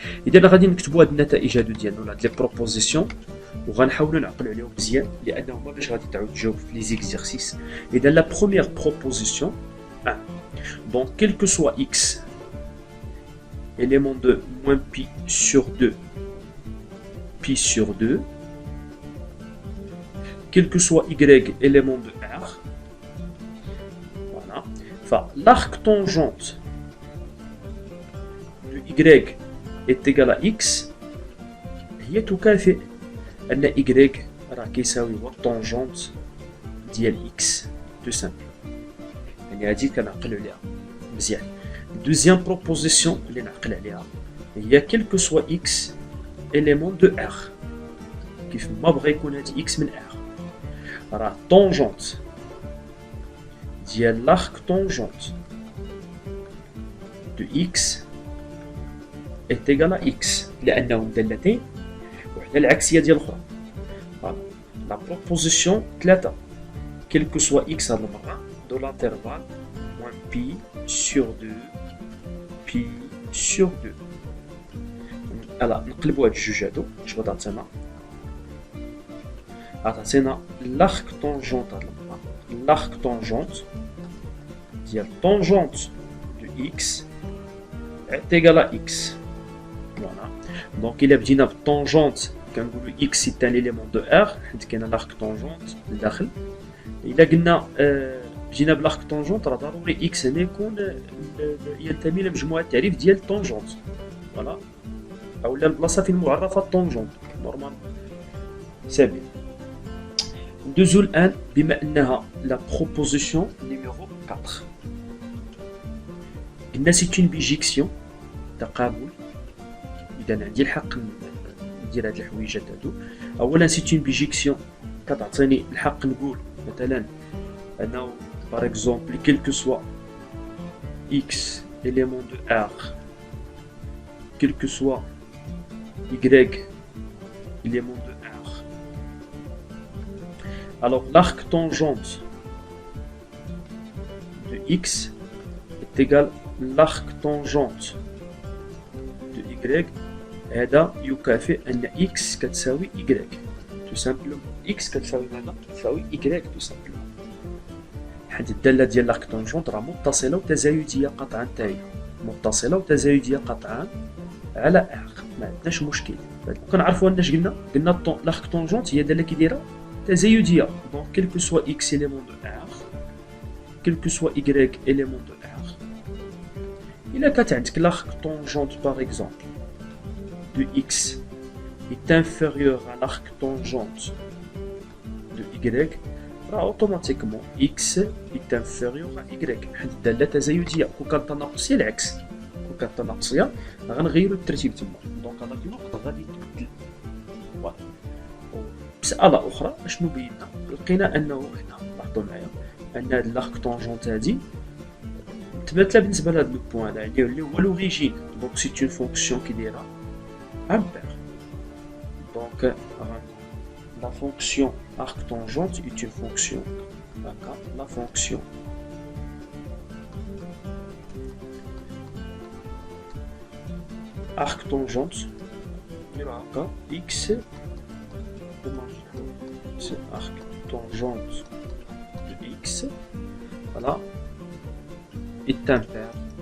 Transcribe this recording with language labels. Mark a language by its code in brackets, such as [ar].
[ar] اذا غادي نكتبوا هذه النتائج هادو ديالنا ولا هاد لي بروبوزيسيون وغنحاولوا نعقلوا عليهم مزيان لانهم باش غادي تعاود تجاوب في لي زيكزيرسيس. [fr] اذا لا بروميير بروبوزيسيون donc quel que soit x élément de moins pi sur 2 pi sur 2, quel que soit y élément de r, voilà, Voilà. Enfin, l'arc tangente de y est égal à x. [ar] هي تكافئ أن y راه كيساوي هو الطونجونت ديال x [fr] تو سامبل. [ar] يعني هادي كنعقلو عليها مزيان. دوزيام بروبوزيسيون اللي نعقل عليها هي [fr] كيل كو سوا x élément de r. [ar] كيف ما بغا يكون هادي x من r راه طونجونت ديال [fr] l'arc tangente de x est égal à x [ar] لأنهم دالتين وحدة العكسية ديال الأخرى. [fr] لا بروبوزيسيون 3 quel que soit x [ar] هاد المرة [fr] de l'intervalle moins pi sur 2 pi sur 2. [ar] ألا نقلبو هاد الجوج هادو اش غادا عطينا؟ عطينا l'arc tangente هاد المرة l'arc tangente ديال [fr] tangente de x est égal à x. Voilà. Donc il a [ar] بدينا بالtangente كنقولو [fr] x c'est un élément de r [ar] حيت كاين [fr] l'arc tangente لداخل. [ar] إلا قلنا بدينا بالarc tangente راه ضروري x هنا يكون ينتمي لمجموعة التعريف ديال tangente. فوالا أولا البلاصة فين معرفة tangente نورمال. [fr] سي بيان. [ar] ندوزو الآن بما أنها [fr] لا بروبوزيسيون نيميرو 4. [ar] قلنا [fr] سي اون بيجيكسيون [ar] تقابل. إذا عندي الحق ندير هاد الحويجات هادو. [fr] أولا سي اون بيجيكسيون [ar] كتعطيني الحق نقول مثلا أنه باغ [fr] إكزومبل كيل كو سوا إكس إليمون دو آر كيل كو سوا إيكغيك إليمون دو آر. Alors l'arc tangente de x est égal à l'arc tangente de y. [ar] هذا يكافئ أن x كتساوي y. [fr] Tout simplement. [ar] x كتساوي ماذا؟ كتساوي y [fr] tout simplement. [ar] حيت الدالة ديال l'arc tangente راه متصلة وتزايدية قطعا تاهي. متصلة وتزايدية قطعا على r. ما عندناش مشكل. كنعرفوا أن اش قلنا؟ قلنا l'arc tangente هي دالة كي دايرة تزايدية. [fr] Donc quel que soit x élément de r quel que soit y élément de r. [ar] إلا كانت عندك [fr] l'arc tangente par exemple de x est inférieur à l'arc tangente de y, automatiquement x est inférieur à y. [ar] حيت الدالة تزايدية. كون كانت تناقصية العكس. كون كانت تناقصية غنغيرو الترتيب تما. دونك هذاك الوقت غادي تبدل. فوالا. مسألة أخرى أشنو بينا؟ لقينا أنه هنا لاحظوا معايا أن هاد l'arc tangente هادي متماثلة بالنسبة لهاد لو بوان هذا اللي هو لوريجين. [fr] دونك سي اون فونكسيون [ar] كي دايرة [fr] امبير. دونك la fonction arc tangente est une fonction. D'accord. La fonction arc tangente x c'est arc tangente de x. Voilà. Est impair.